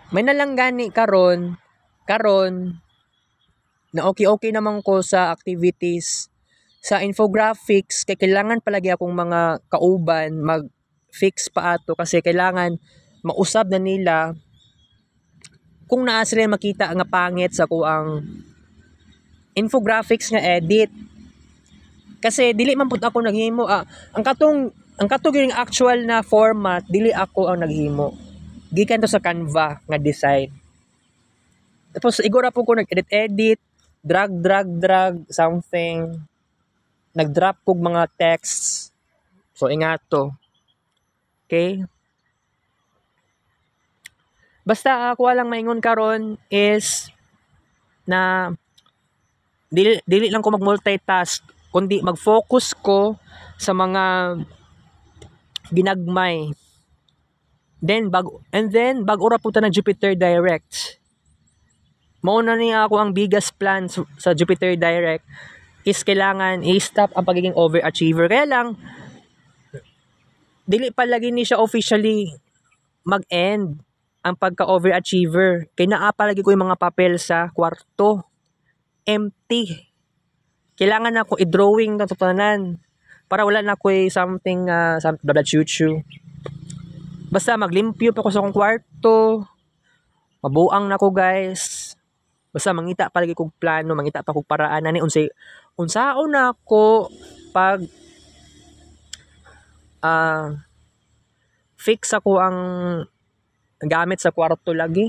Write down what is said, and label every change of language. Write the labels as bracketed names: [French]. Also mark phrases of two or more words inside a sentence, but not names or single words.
[Cebuano] May nalang gani karon karon na okay naman ko sa activities sa infographics, kay kailangan palagi akong mga kauban mag-fix pa ato kasi kailangan mausab na nila kung naa sila makita nga pangit sa kuang infographics nga edit. Kasi dili man pud ako naghimo ang katong yung actual na format dili ako ang naghimo. Gikan to sa Canva nga design. Tapos igura po ko nag-edit, [English] drag something. [Cebuano] Nag-drop kog mga texts. So ingat to. Okay? Basta ako lang maingon karon is na dili lang ko mag-multitask kundi mag-focus ko sa mga ginagmay. Then bag ora po ta ng Jupiter Direct. Mao na niya ako ang [English] biggest plan [Cebuano] sa Jupiter Direct is kailangan i-stop ang pagiging overachiever. Kaya lang dili pa lagi ni siya officially mag-end ang pagka-overachiever. Kaya naa pa lagi ko yung mga papel sa kwarto. Empty. Kailangan ako i-drawing na tutanan para wala na ko something blah chuchu. Basta maglimpyo pa ko sa akong kwarto. Mabuang na ko guys. Basta mangita pa lagi kog plano, mangita pa kog paraan ani unsaon na ako pag fix ako ang gamit sa kwarto lagi.